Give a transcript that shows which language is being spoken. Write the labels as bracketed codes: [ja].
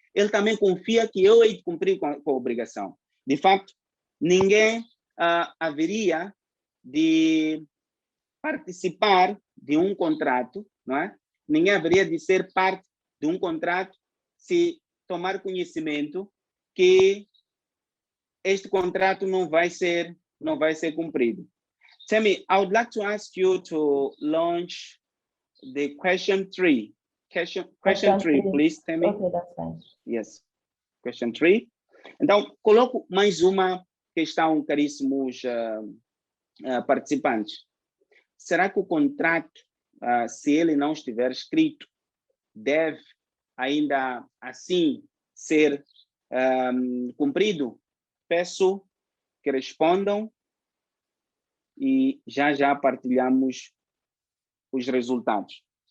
[pt] Ele também confia que eu hei de cumprir com a obrigação. De fato, ninguém haveria de participar de um contrato, não é? Ninguém haveria de ser parte de um contrato se tomar conhecimento que este contrato não vai ser cumprido. [en] Temi, I would like to ask you to launch the question 3. Question 3, please, Temi. Okay, that's fine. Yes. Question 3. [pt] Então, coloco mais uma questão, caríssimos participantes. Será que o contrato, se ele não estiver escrito, deve ainda assim ser cumprido, peço que respondam e já partilhamos os resultados.